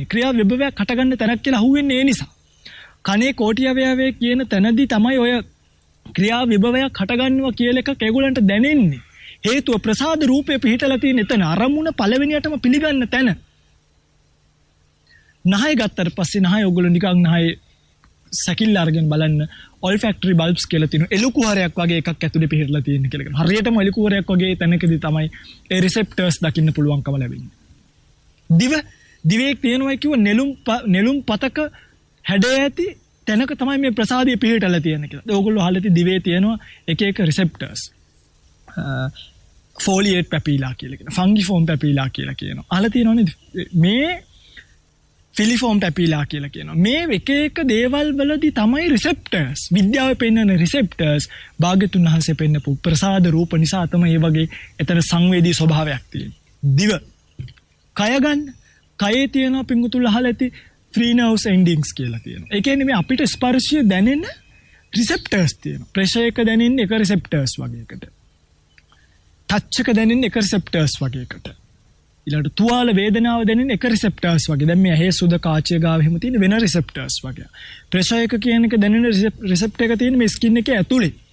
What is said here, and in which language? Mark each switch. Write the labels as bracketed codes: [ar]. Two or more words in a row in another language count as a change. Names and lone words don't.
[si] ක්‍රියා විභවයක් හටගන්න තැනක් කියලා අහුවෙන්නේ ඒ නිසා. කනේ කෝටි අවයවයේ කියන තැනදී තමයි ඔය ක්‍රියා විභවයක් හටගන්නවා කියලා එකක් ඒගොල්ලන්ට දැනෙන්නේ. හේතුව ප්‍රසාද රූපේ පිහිටලා තියෙන එතන අරමුණ පළවෙනියටම පිළිගන්න තැන. නහය ගත්තට පස්සේ නහය ඔයගොල්ලෝ නිකන් නහය සැකිල්ල අරගෙන බලන්න [en] olfactory bulbs [si] කියලා තියෙනවා. එළු කුහරයක් වගේ එකක් ඇතුලේ පිහිටලා තියෙන කියලා කියනවා. හරියටම එළු කුහරයක් වගේ තැනකදී තමයි ඒ receptors දකින්න පුළුවන්කම ලැබෙන්නේ. දිවේ තියෙනවා කිව්ව නෙළුම් පතක හැඩය ඇති තැනක තමයි මේ ප්‍රසාදය පිහිටලා තියෙන්නේ කියලා. ඔයගොල්ලෝ අහලා තියෙන දිවේ තියෙනවා එක එක receptors. [en] foliate papilla [si] කියලා කියනවා. [en] fungiform papilla [si] කියලා කියනවා. අහලා තියෙනවනේ මේ [en] filiform papilla [si] කියලා කියනවා. මේ එක එක දේවල් වලදී තමයි receptors. විද්‍යාවේ පෙන්වන receptors භාග්‍යතුන් වහන්සේ පෙන්නපු ප්‍රසාද රූප නිසා තමයි මේ වගේ එතන සංවේදී ස්වභාවයක් තියෙන්නේ. දිව කය ගන්න. කයේ තියෙන පිංගුතුල අහලා ඇති [en] free nerves endings [si] කියලා තියෙනවා. ඒ කියන්නේ මේ අපිට ස්පර්ශය දැනෙන receptors තියෙනවා. ප්‍රෙෂර් එක දැනෙන්නේ එක receptors වගේ එකට. ටච් එක දැනෙන්නේ එක receptors වගේ එකට. ඊළඟට තුවාල වේදනාව දැනෙන්නේ එක receptors වගේ. දැන් මේ ඇහි සුද කාචය ගාව එහෙම තියෙන වෙන receptors වගේ. ප්‍රෙෂර් එක කියන එක දැනෙන receptor එක තියෙන මේ ස්කින් එකේ ඇතුලේ.